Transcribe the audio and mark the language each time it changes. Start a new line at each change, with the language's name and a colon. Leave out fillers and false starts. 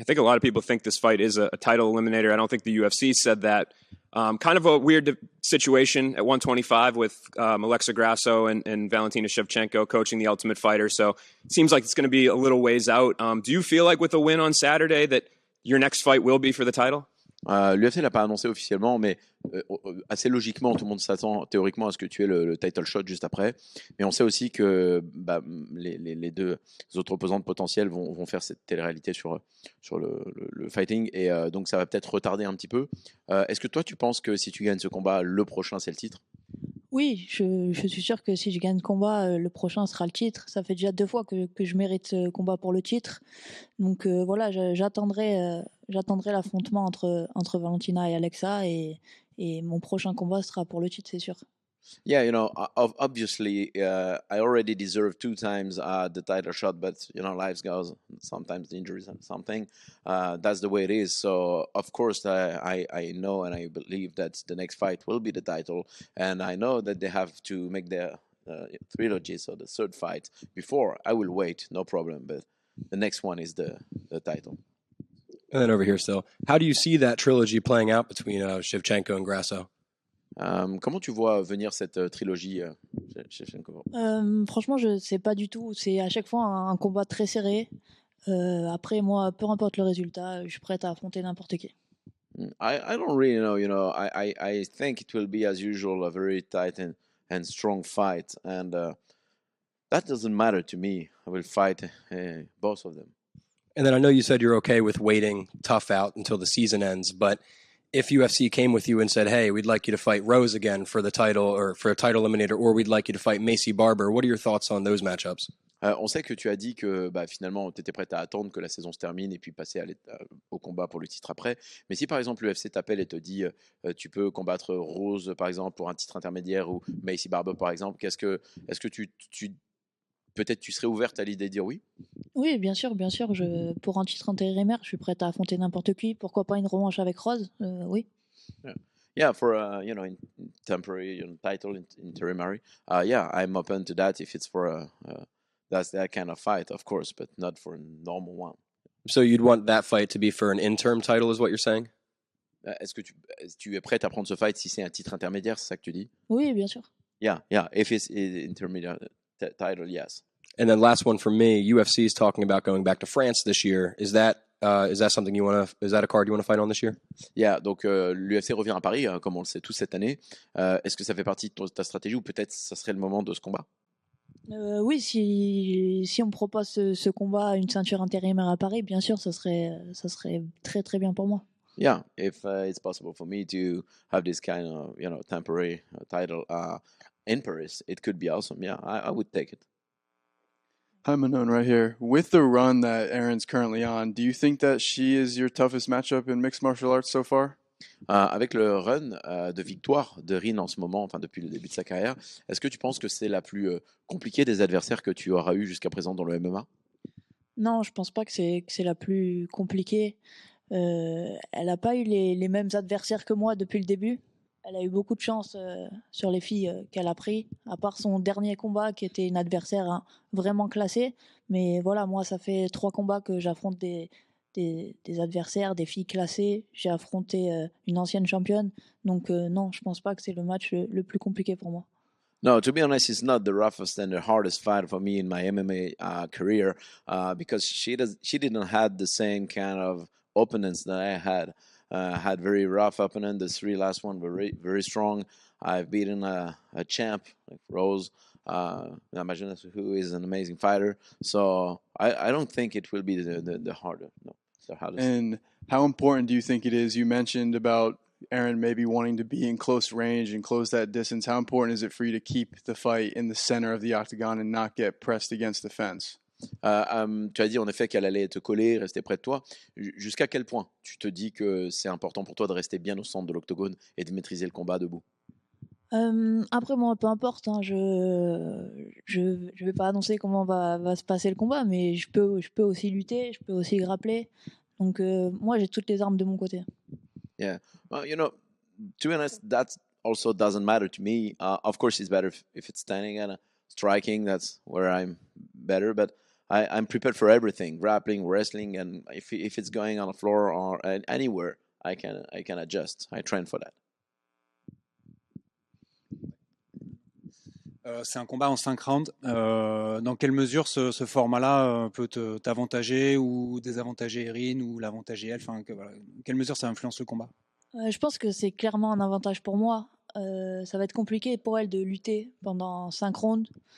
English: I think a lot of people think this fight is a title eliminator. I don't think the UFC said that. Kind of a weird situation at 125 with Alexa Grasso and Valentina Shevchenko coaching the Ultimate Fighter. So it seems like it's going to be a little ways out. Do you feel like with a win on Saturday that your next fight will be for the title?
French: L'UFC l'a pas annoncé officiellement, mais assez logiquement, tout le monde s'attend théoriquement à ce que tu aies le title shot juste après. Mais on sait aussi que les deux autres opposantes potentielles vont faire cette télé-réalité sur le fighting, et donc ça va peut-être retarder un petit peu. Est-ce que toi, tu penses que si tu gagnes ce combat, le prochain, c'est le titre? Oui, je suis sûr que si je gagne le combat, le prochain sera le titre. Ça fait déjà 2 fois que je mérite ce combat pour le titre. Donc voilà, j'attendrai l'affrontement entre Valentina et Alexa, et mon prochain combat sera pour le titre, c'est sûr.
English: Yeah, obviously, I already deserve 2 times the title shot, but life goes, sometimes injuries and something. That's the way it is. So of course, I know and I believe that the next fight will be the title, and I know that they have to make their trilogy, so the third fight before. I will wait, no problem. But the next one is the title. And then over here still, how do you see that trilogy playing out between Shevchenko and Grasso?
French: Comment tu vois venir cette trilogie, Shevchenko? Franchement, je sais pas du tout. C'est à chaque fois un combat très serré. Après, moi, peu importe le résultat, je suis prête à affronter n'importe qui.
English: I don't really know. I think it will be, as usual, a very tight and strong fight, and that doesn't matter to me. I will fight both of them. And then I know you said you're okay with waiting tough out until the season ends, but if UFC came with you and said, hey, we'd like you to fight Rose again for the title, or for a title eliminator, or we'd like you to fight Macy Barber, what are your thoughts on those matchups?
French: On sait que tu as dit que finalement tu étais prête à attendre que la saison se termine et puis passer au combat pour le titre après. Mais si par exemple l'UFC t'appelle et te dit tu peux combattre Rose par exemple pour un titre intermédiaire, ou Macy Barber par exemple, est-ce que tu peut-être tu serais ouverte à l'idée de dire oui? Oui, bien sûr. Pour un titre intérimaire, je suis prête à affronter n'importe qui. Pourquoi pas une revanche avec Rose? Oui.
English: Yeah, for in temporary title interimary. Yeah, I'm open to that if it's for that's that kind of fight, of course, but not for a normal one. So you'd want that fight to be for an interim title, is what you're saying?
French: Est-ce que tu es prête à prendre ce fight si c'est un titre intermédiaire, c'est ça que tu dis? Oui, bien sûr.
English: Yeah, if it's intermediate title, yes. And then last one for me, UFC is talking about going back to France this year. Is that something you want to? Is that a card you want to fight on this year?
French: Yeah, donc l'UFC revient à Paris, comme on le sait tous cette année. Est-ce que ça fait partie de ta stratégie ou peut-être ça serait le moment de ce combat? Oui, si on me propose ce combat, une ceinture intérimaire à Paris, bien sûr, ça serait très très bien pour moi.
English: Yeah, if it's possible for me to have this kind of temporary title in Paris, it could be awesome. Yeah, I would take it. Hi, Manon, right here. With the run that Erin's currently on, do you think that she is your toughest matchup in mixed martial arts so far?
French: Avec le run de victoire de Erin en ce moment, enfin depuis le début de sa carrière, est-ce que tu penses que c'est la plus compliquée des adversaires que tu auras eu jusqu'à présent dans le MMA? Non, je pense pas que c'est la plus compliquée. Elle n'a pas eu les mêmes adversaires que moi depuis le début. Elle a eu beaucoup de chance sur les filles qu'elle a pris, à part son dernier combat qui était une adversaire vraiment classée. Mais voilà, moi, ça fait 3 combats que j'affronte des adversaires, des filles classées. J'ai affronté une ancienne championne. Donc non, je pense pas que c'est le match le plus compliqué pour moi.
English: No, to be honest, it's not the roughest and the hardest fight for me in my MMA career because she didn't have the same kind of opponents that I had. Had very rough opponent. The 3 last one were very strong. I've beaten a champ like Rose Namajunas, who is an amazing fighter. So I don't think it will be the harder. No, the hardest. And how important do you think it is? You mentioned about Erin maybe wanting to be in close range and close that distance. How important is it for you to keep the fight in the center of the octagon and not get pressed against the fence?
French: Tu as dit en effet qu'elle allait te coller, rester près de toi. Jusqu'à quel point tu te dis que c'est important pour toi de rester bien au centre de l'octogone et de maîtriser le combat debout? Après moi, peu importe, hein, je vais pas annoncer comment va se passer le combat, mais je peux aussi lutter, je peux aussi grappler. Donc moi, j'ai toutes les armes de mon côté.
English: Yeah, well, to be honest, that also doesn't matter to me. Of course, it's better if it's standing and striking. That's where I'm better, but I'm prepared for everything: grappling, wrestling, and if it's going on the floor or anywhere, I can adjust. I train for that.
French: C'est un combat en 5 rounds. Dans quelle mesure ce format-là peut t'avantager ou désavantager Erin ou l'avantager elle, voilà. Dans quelle mesure ça influence le combat? Je pense que c'est clairement un avantage pour moi. Ça va être compliqué pour elle de lutter pendant 5 rounds.